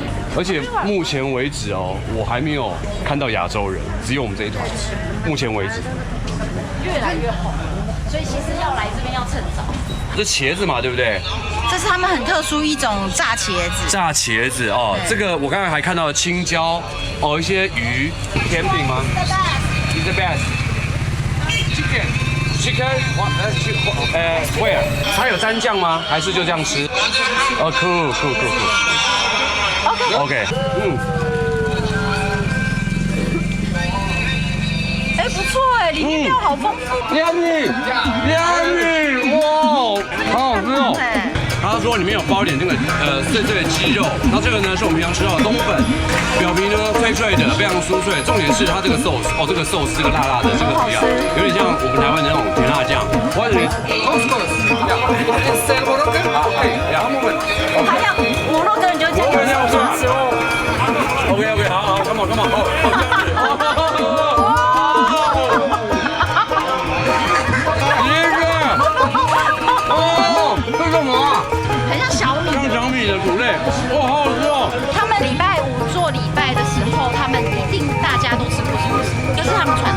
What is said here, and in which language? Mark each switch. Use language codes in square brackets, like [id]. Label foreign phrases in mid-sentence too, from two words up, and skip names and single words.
[zh] 而且目前为止哦，我还没有看到亚洲人，只有我们这一团。目前为止，越来越红，所以其实要来这边要趁早。这茄子嘛，对不对？这是他们很特殊一种炸茄子。炸茄子哦，这个我刚才还看到了青椒哦，一些鱼甜品吗 ？ [en] Is the best. Chicken. Where? [zh] 它有蘸酱吗？还是就这样吃？哦 ，cool. [en] OK. [zh] 哎，不错哎，里面料好丰富。亮米，哇，好好吃哦。他说里面有包一点这个碎碎的鸡肉，那这个呢是我们平常吃到的冬粉，表皮呢脆脆的，非常酥脆。重点是它这个 sauce， 哦，这个 sauce 这个辣辣的，这个不要，有点像我们台湾的那种甜辣酱。 [en] What is it? Sauce. [zh] 还要摩洛哥人就这样子。 [en] OK， 好 ，come on。 [zh] 这什么啊？很像小米。像小米的谷类，哇，好好吃哦！他们礼拜5做礼拜的时候，他们一定大家都吃不是，这是他们传统。